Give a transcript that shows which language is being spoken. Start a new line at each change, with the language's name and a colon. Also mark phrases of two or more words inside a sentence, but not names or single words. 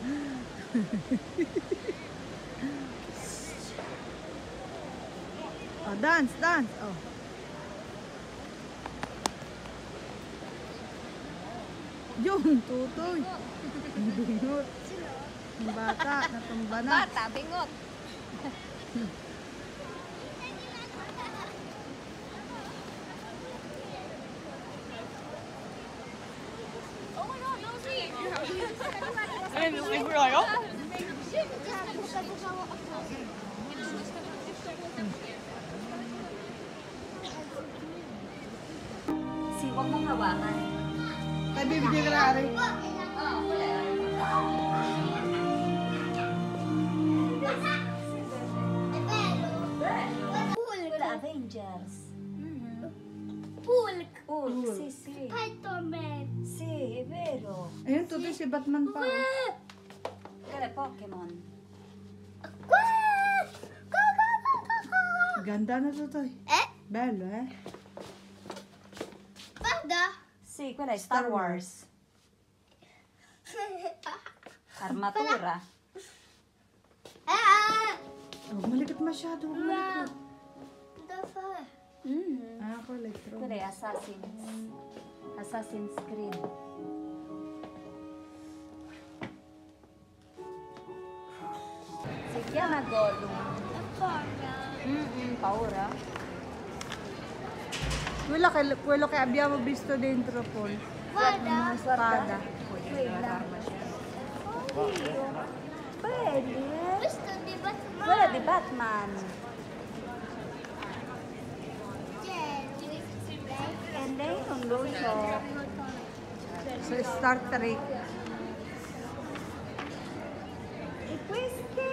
Filipino: Dance. Yung tutoy. Bingot. Yung bata, natumba na. Bata, bingot.
English: Oh my god, that was me! And we were like, oh.
Filipino: Si, huwag mong hawakan. Tayo bibigyan ka na rin. Wala, Avengers. Hulk.
Italian: Hulk, sì, sì. Spider-Man. Sì, è vero.
Filipino: Ayun, tutoy si Batman pa.
Italian: Quello è Pokémon.
Filipino: Ganda na tutoy.
Italian: Bello, Guarda. Sì, quella è Star Wars. Armatura.
Filipino: Huwag malikot masyado. Huwag malikot. Mm. Ah, ako electro. Ito rin, Assassin's Creed. Sige na, Gollum.
Italian: Paura. Quello che abbiamo visto dentro poi. Una spada.
Filipino: Pwede.
Italian: Questo di Batman. Quella di Batman.
English: And then
Italian: non lo so. So, Star Trek. E questo?